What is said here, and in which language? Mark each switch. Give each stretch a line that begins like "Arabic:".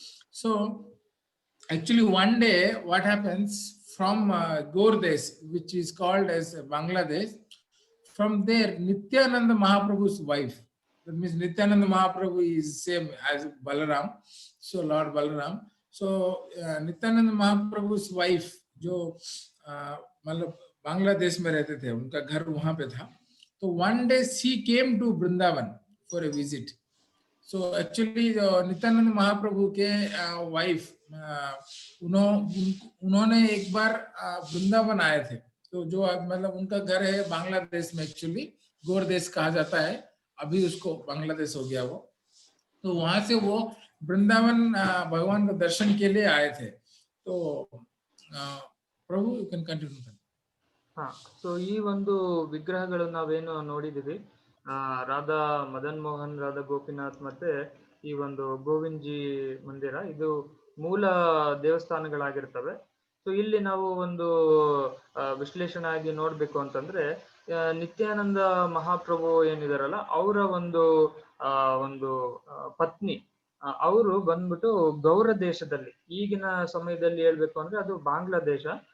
English: So actually one day what happens, from Gordesh, which is called as Bangladesh, from there Nityananda Mahaprabhu's wife, that means Nityananda Mahaprabhu is same as Balaram, so Lord Balaram. So Nityananda Mahaprabhu's wife
Hindi: जो मतलब बांग्लादेश में रहते थे, उनका घर वहां पे था.
English: So one day she came to Vrindavan for a visit. So actually
Hindi: Nityanand महाप्रभु के वाइफ उन्होंने एक बार वृंदावन आए थे. तो जो मतलब उनका घर है बांग्लादेश में, एक्चुअली गोरदेश कहा जाता है, अभी उसको बांग्लादेश हो गया वो. तो वहां से वो वृंदावन भगवान को दर्शन के लिए आए थे। तो प्रभु
English: You can continue.
Kannada: ಹಾ, ಸೊ ಈ ಒಂದು ವಿಗ್ರಹಗಳು ನಾವೇನು ನೋಡಿದೀವಿ, ರಾಧಾ ಮದನ್ ಮೋಹನ್, ರಾಧಾ ಗೋಪಿನಾಥ್ ಮತ್ತೆ ಈ ಒಂದು ಗೋವಿಂದ್ ಜಿ ಮಂದಿರ, ಇದು ಮೂಲ ದೇವಸ್ಥಾನಗಳಾಗಿರ್ತವೆ. ಸೊ ಇಲ್ಲಿ ನಾವು ಒಂದು ವಿಶ್ಲೇಷಣೆ ಆಗಿ ನೋಡ್ಬೇಕು ಅಂತಂದ್ರೆ, ನಿತ್ಯಾನಂದ ಮಹಾಪ್ರಭು ಏನಿದಾರಲ್ಲ ಅವರ ಒಂದು ಪತ್ನಿ, ಅವರು ಬಂದ್ಬಿಟ್ಟು ಗೌರ ದೇಶದಲ್ಲಿ, ಈಗಿನ ಸಮಯದಲ್ಲಿ ಹೇಳ್ಬೇಕು ಅಂದ್ರೆ ಅದು ಬಾಂಗ್ಲಾದೇಶ.